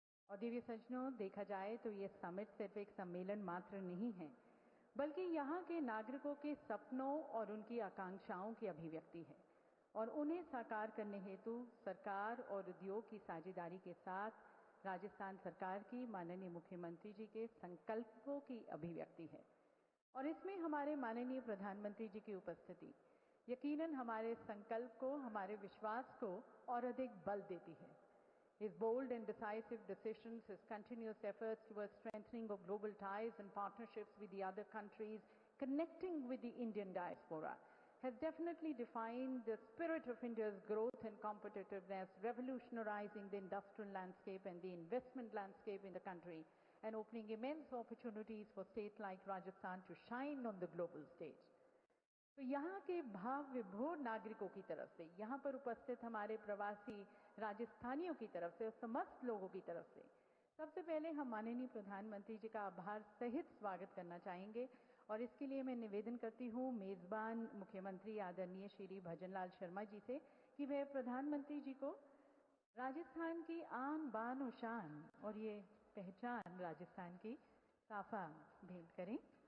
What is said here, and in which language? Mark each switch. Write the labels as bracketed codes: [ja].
[hi] और देवी सज्जनों, देखा जाए तो ये समिट सिर्फ एक सम्मेलन मात्र नहीं है, बल्कि यहाँ के नागरिकों के सपनों और उनकी आकांक्षाओं की अभिव्यक्ति है और उन्हें साकार करने हेतु सरकार और उद्योग की साझेदारी के साथ राजस्थान सरकार की माननीय मुख्यमंत्री जी के संकल्पों की अभिव्यक्ति है। और इसमें हमारे माननीय प्रधानमंत्री जी की उपस्थिति यकीनन हमारे संकल्प को, हमारे विश्वास को और अधिक बल देती है। [en] His bold and decisive decisions, his continuous efforts towards strengthening of global ties and partnerships with the other countries, connecting with the Indian diaspora, has definitely defined the spirit of India's growth and competitiveness, revolutionizing the industrial landscape and the investment landscape in the country, and opening immense opportunities for states like Rajasthan to shine on the global stage. [hi] तो यहाँ के भाव विभोर नागरिकों की तरफ से, यहाँ पर उपस्थित हमारे प्रवासी राजस्थानियों की तरफ से और समस्त लोगों की तरफ से सबसे पहले हम माननीय प्रधानमंत्री जी का आभार सहित स्वागत करना चाहेंगे। और इसके लिए मैं निवेदन करती हूँ मेजबान मुख्यमंत्री आदरणीय श्री भजनलाल शर्मा जी से कि वे प्रधानमंत्री जी को राजस्थान की आन बान और शान और ये पहचान राजस्थान की साफा भेंट करें।